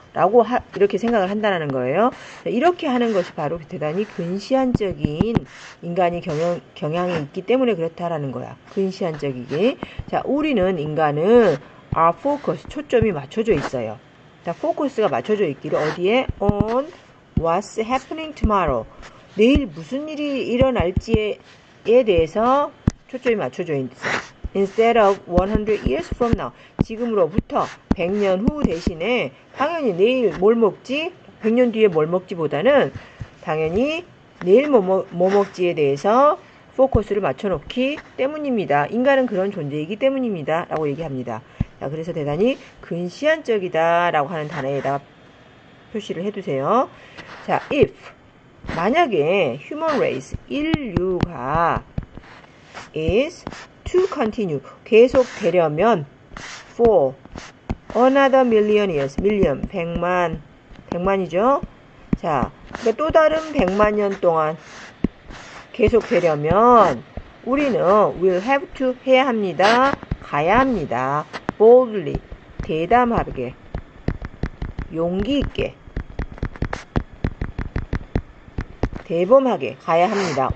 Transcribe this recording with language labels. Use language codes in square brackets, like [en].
[ko] 라고 이렇게 생각을 한다는 거예요. 이렇게 하는 것이 바로 대단히 근시안적인 인간이 경향이 있기 때문에 그렇다라는 거야. 근시안적이게. 자, 우리는 인간은 [en] our focus, [ko] 초점이 맞춰져 있어요. 자, 포커스가 맞춰져 있기를 어디에? [en] on what's happening tomorrow. [ko] 내일 무슨 일이 일어날지에 대해서 초점이 맞춰져 있어요. [en] Instead of 100 years from now. [ko] 지금으로부터 100년 후 대신에 당연히 내일 뭘 먹지? 100년 뒤에 뭘 먹지 보다는 당연히 내일 뭐 먹지에 대해서 포커스를 맞춰놓기 때문입니다. 인간은 그런 존재이기 때문입니다. 라고 얘기합니다. 자, 그래서 대단히 근시안적이다 라고 하는 단어에다가 표시를 해두세요. [en] 자, if [ko] 만약에 [en] human race, [ko] 인류가 [en] is to continue, [ko] 계속 되려면 [en] for another million years, million, [ko] 100만이죠. 자, 그러니까 또 다른 100만 년 동안 계속 되려면 우리는 [en] will have to [ko] 해야 합니다. 가야 합니다. boldly, 대담하게, 용기 있게, 대범하게 가야 합니다.